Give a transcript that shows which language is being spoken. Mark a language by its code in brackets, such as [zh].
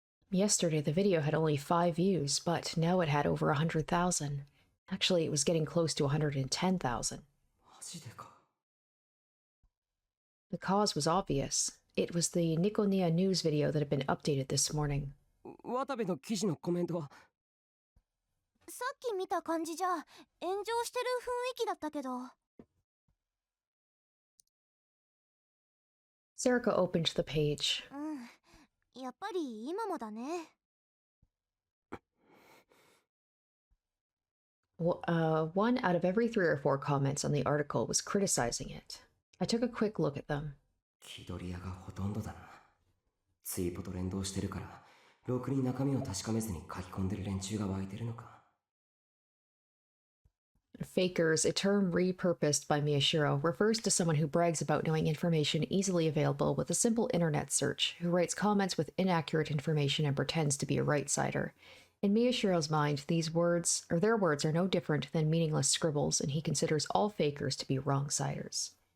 [en] Yesterday, the video had only 5 views, but now it had over 100,000. Actually, it was getting close to 110,000. [ja] マジでか。 [en] The cause was obvious. It was the Nikonia news video that had been updated this morning. [ja] 渡部の記事のコメントは？さっき見た感じじゃ炎上してる雰囲気だったけど。 [en] Sarika opened the page. [ja] うん、やっぱり今もだね。 [en] One out of every 3 or 4 comments on the article was criticizing it. I took a quick look at them. [ja] 気取り屋がほとんどだな。ツイーポと連動してるから、ろくに中身を確かめずに書き込んでる連中が湧いてるのか。 [en] Fakers, a term repurposed by Miyashiro, refers to someone who brags about knowing information easily available with a simple internet search, who writes comments with inaccurate information and pretends to be a right-sider. In Miyashiro's mind, their words are no different than meaningless scribbles, and he considers all fakers to be wrong-siders.